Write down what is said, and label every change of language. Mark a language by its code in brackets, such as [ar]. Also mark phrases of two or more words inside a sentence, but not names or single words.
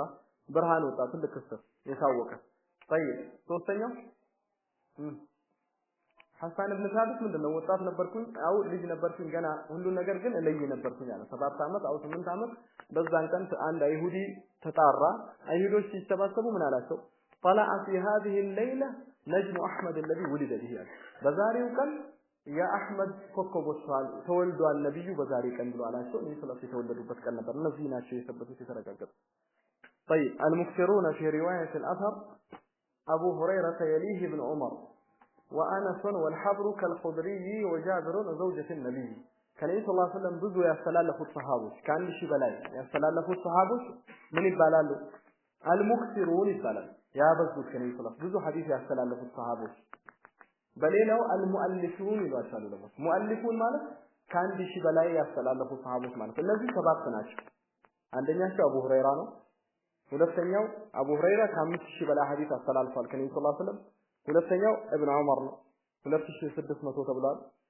[am] ብርሃን ወጣ። ትልቅ ክስተት የታወቀ። ሶስተኛው ሐሳን ኢብኑ ሳቢት ምንድነው? ወጣት ነበርኩኝ አው ልጅ ነበርኩኝ ገና ሁሉ ነገር ግን እለይ ነበርኩኝ አለ። 7 ዓመት አው 8 ዓመት በዛን ቀን አንድ አይሁዲ ተጣራ። አይሁዶች ሲሰባሰቡ ምን አላቸው? [ar] طلع في هذه الليلة نجم أحمد الذي ولد به [am] በዛሬው ቀን የአህመድ ኮከብ ወጥቷል ተወልዷል ነብዩ በዛሬ ቀን ብሎ አላቸው። እነዚህ ሰለፍ የተወለዱበት ቀን ነበር። እነዚህ ናቸው የሰበቱት የተረጋገጡ። [ar] طيب المكثرون في رواية الأثر أبو هريرة يليه ابن عمر وأنس والحبر كالخضري وجابر وزوجة النبي كنبي صلى الله عليه وسلم [am] ብዙ ያስተላለፉት ሰሃቦች ከአንድ ሺህ በላይ ያስተላለፉት ሰሃቦች ምን ይባላሉ? አልሙክሲሩን ይባላል። ያበዙት ከነብዩ ሰለላሁ ብዙ ሐዲስ ያስተላለፉት ሰሃቦች። በሌላው አልሙአሊፉን ይሏቸዋል ደግሞ። ሙአሊፉን ማለት ከአንድ ሺህ በላይ ያስተላለፉት ሰሃቦች ማለት እነዚህ ሰባት ናቸው። አንደኛቸው አቡ ሁረይራ ነው። ሁለተኛው አቡ ሁረይራ ከ5000 በላይ ሐዲስ አስተላልፏል ከነብዩ [ar] صلى الله عليه وسلم። [am] ሁለተኛው ኢብኑ ዑመር ነው 2600 ተብሏል።